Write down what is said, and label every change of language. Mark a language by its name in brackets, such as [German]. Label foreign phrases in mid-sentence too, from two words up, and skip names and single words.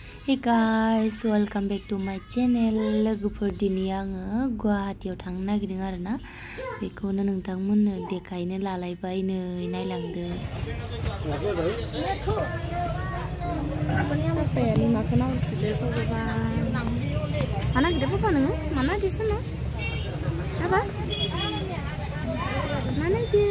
[English] Hey guys, welcome back to my channel. [Bodo] लोगोफोर दिनै आङो गुवाहाटीयाव थांनो नागिरदों आरो ना। बेखौनो नोंथांमोननो देखायनो लालायबाय नै नायलांदो। [Indonesian] Apanya makan nasi deh papa. Mana kita papa neng? Mana di sana? Apa? Mana dia?